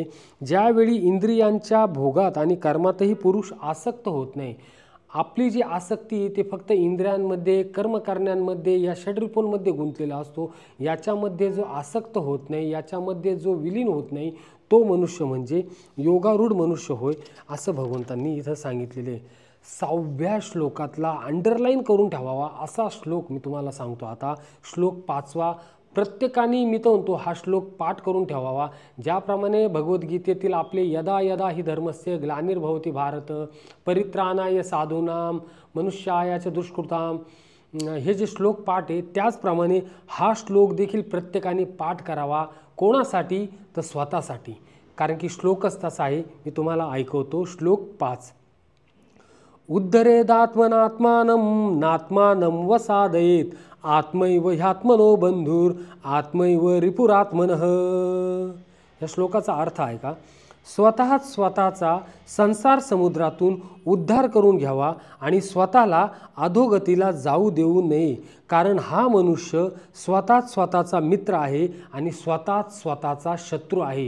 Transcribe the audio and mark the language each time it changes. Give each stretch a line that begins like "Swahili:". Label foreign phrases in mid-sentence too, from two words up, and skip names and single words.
Marathi: ज्यावेळी इंद्रियांच्या भोगात आणि कर्मातही पुरुष आसक्त होत नाही, आपली जी आसक्ती ते फक्त इंद्रियांमध्ये, कर्म करण्यामध्ये, या षड्रिपूंमध्ये गुंतलेला असतो, याच्यामध्ये जो आसक्त होत नाही, याच्यामध्ये जो विलीन होत नाही, तो मनुष्य म्हणजे योगारूढ मनुष्य होय, असं भगवंतांनी इथं सांगितलेले. 6व्या श्लोकातला अंडरलाईन करून ठेवावा असा श्लोक मी तुम्हाला सांगतो. आता श्लोक 5वा प्रत्येकाने, मी तर म्हणतो, हा श्लोक पाठ करून ठेवावा. ज्याप्रमाणे भगवद्गीतेतील आपले
Sanskrit: यदा यदा हि धर्मस्य ग्लानिर्भवति भारत परित्राणाय साधूनां मनुष्याय च दुष्कृतां,
Marathi: हे जे श्लोक पाठ आहे त्याचप्रमाणे हा श्लोक देखील प्रत्येकाने पाठ करावा. कोणासाठी? तर स्वतःसाठी. कारण की श्लोकच तसा आहे. मी तुम्हाला ऐकवतो. श्लोक 5.
Sanskrit: उद्धरेदात्मनात्मानं नात्मानं वसादयेत आत्मैव ह्यात्मनो बंधुर आत्मैव रिपुरात्मनः.
Marathi: या श्लोकाचा अर्थ आहे का? स्वतःच स्वतःचा संसार समुद्रातून उद्धार करून घ्यावा आणि स्वतःला अधोगतीला जाऊ देऊ नये, कारण हा मनुष्य स्वतःच स्वतःचा मित्र आहे आणि स्वतःच स्वतःचा शत्रू आहे.